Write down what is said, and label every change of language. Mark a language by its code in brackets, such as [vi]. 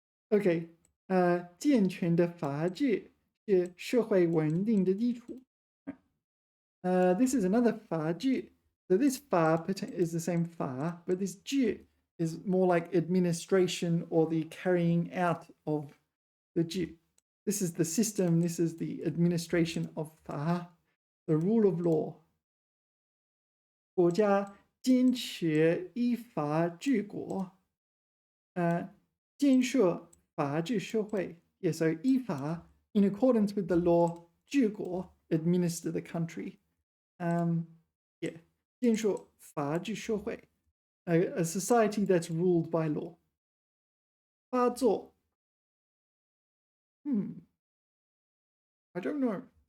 [zh] OK，健全的法治是社会稳定的基础。 [en] This is another 法治. So this 法 is the same 法, but this 治 is more like administration or the carrying out of the 治. This is the system, this is the administration of 法, the rule of law. [zh] 国家坚持依法治国，建设法治社会. [en] Yeah, so 依法, in accordance with the law, 治国, administer the country. Yeah, [zh] 建设法治社会, [en] a society that's ruled by law. 发作, I don't know.